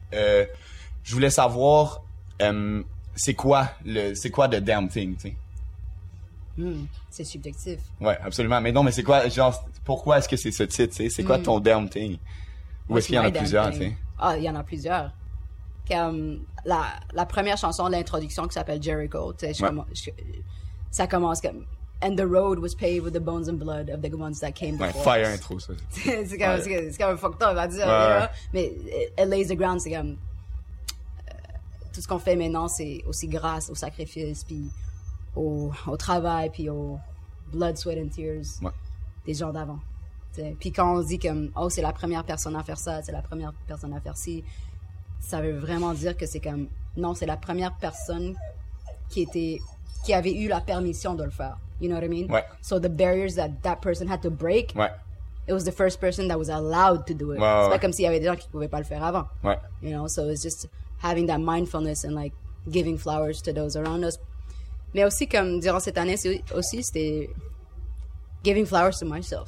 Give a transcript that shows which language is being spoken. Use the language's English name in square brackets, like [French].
[French] Je voulais savoir, c'est quoi The Damn Thing, tu sais? C'est subjectif. Ouais, absolument. Mais non, mais c'est quoi, genre, pourquoi est-ce que c'est ce titre, tu sais? C'est quoi ton Damn Thing? Ou est-ce qu'il y en a plusieurs, tu sais? Ah, il y en a plusieurs. Comme la première chanson, l'introduction qui s'appelle Jericho, tu sais, ça commence comme... [English] And the road was paved with the bones and blood of the ones that came before. Fire intro, ça. [French] c'est quand même fucked up à dire. Mais [English] it lays the ground, [French] c'est comme. Tout ce qu'on fait maintenant, c'est aussi grâce au sacrifice, puis au travail, puis au [English] blood, sweat and tears [French] des gens d'avant. Puis quand on dit comme, oh, c'est la première personne à faire ça, c'est la première personne à faire ci, ça veut vraiment dire que c'est comme, non, c'est la première personne qui avait eu la permission de le faire. [English] You know what I mean? [French] Ouais. [English] So the barriers that person had to break, it was the first person that was allowed to do it. [French] C'est pas comme s'il y avait des gens qui pouvaient pas le faire avant. Ouais. [English] You know, so it's just having that mindfulness and like giving flowers to those around us. [French] Mais aussi comme durant cette année, c'était [English] giving flowers to myself.